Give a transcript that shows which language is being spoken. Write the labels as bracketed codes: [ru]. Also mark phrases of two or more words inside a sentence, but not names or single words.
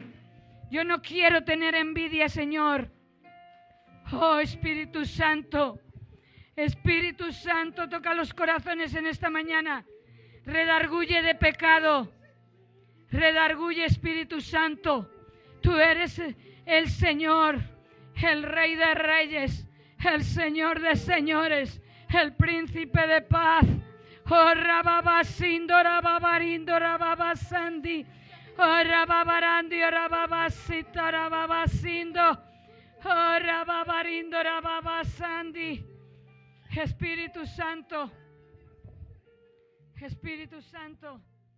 [es] Yo no quiero tener envidia, Señor. Oh, Espíritu Santo, toca los corazones en esta mañana. Redarguye de pecado. Redarguye, Espíritu Santo. Tú eres el Señor, el Rey de Reyes, el Señor de Señores, el Príncipe de Paz. Oh, rababasindo, rababarindo, rababasandi. Oh, rababarandi, rababasita, rababasindo. Oh, rababarindo, rababasandi. Espíritu Santo. Espíritu Santo.